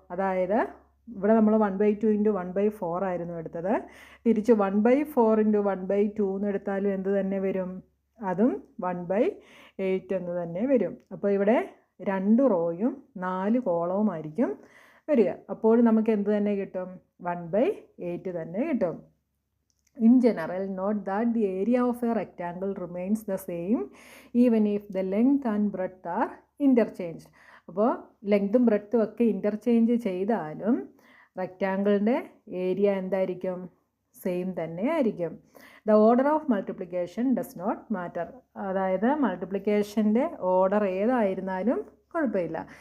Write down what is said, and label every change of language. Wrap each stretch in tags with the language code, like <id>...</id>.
<ml>അതായത് ഇവിടെ നമ്മൾ 1/2 × 1/4 ആയിരുന്നു എടുത്തത്. തിരിച്ച് 1/4 × 1/2 എന്ന് എടുത്താലും എന്ത് തന്നെ വരും? അതും 1/8 എന്ന് തന്നെ വരും. അപ്പോൾ ഇവിടെ 2 റോയും 4 കോളവുമായിരിക്കും വരിക. അപ്പോൾ നമുക്ക് എന്ത് തന്നെ കിട്ടും? 1/8 തന്നെ കിട്ടും.</ml> <en>In general, note that the area of a rectangle remains the same even if the length and breadth are interchanged.</en> <ml>അപ്പോൾ ലെങ്തും ബ്രെഡ്ത്തും ഒക്കെ ഇൻ്റർചേഞ്ച് ചെയ്താലും റെക്റ്റാങ്കിളിൻ്റെ ഏരിയ എന്തായിരിക്കും? സെയിം തന്നെ ആയിരിക്കും.</ml> <en>The order of multiplication does not matter.</en> <ml>അതായത് മൾട്ടിപ്ലിക്കേഷൻ്റെ ഓർഡർ ഏതായിരുന്നാലും കുഴപ്പമില്ല.</ml>